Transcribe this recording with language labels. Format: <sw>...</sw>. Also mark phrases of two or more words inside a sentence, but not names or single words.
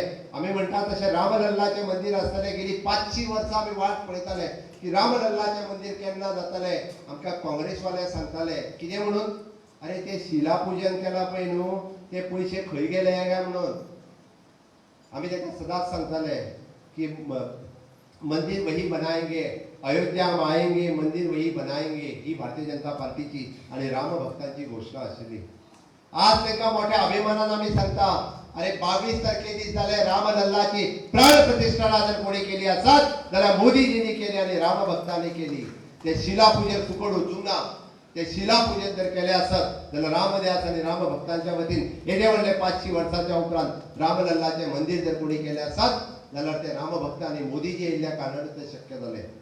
<kok>आम्ही म्हणटा तशें रामलल्लाचें मंदिर आसतलें. गेली 500 वर्सां आमी वाट पळयताले की रामलल्लाचें मंदिर केन्ना जातलें. आमकां काँग्रेसवाले सांगताले कितें म्हणून, अरे ते शिलापुजन केला पळय न्हू, ते पयशे खंय गेले काय म्हणून. आमी ताका सदांच सांगताले की</kok> <hi>मंदिर वही बनाएंगे, अयोध्या में आएंगे, मंदिर वही बनाएंगे,</hi> <kok>ही भारतीय जनता पार्टीची आणि रामभक्तांची घोषणा आशिल्ली. आज तांकां मोठ्या अभिमानान आमी सांगता, अरे 22 तारखे दीस जाले रामलल्लाची प्राण प्रतिष्ठा जर कोणी केली आसत जाल्यार मोदीजींनी केली आणि रामभक्तांनी केली. ते शिलापूजन फुकट वचूंक ना. ते शिलापूजन जर केले आसत जाल्यार रामदास आणि रामभक्तांच्या वतीन येदे व्हडले 500 वर्सांच्या उपरांत रामलल्लाचे मंदिर जर कोणी केले आसत जाल्यार ते रामभक्त आणि मोदीजी येयल्ल्या कारणान ते शक्य जालें.</kok>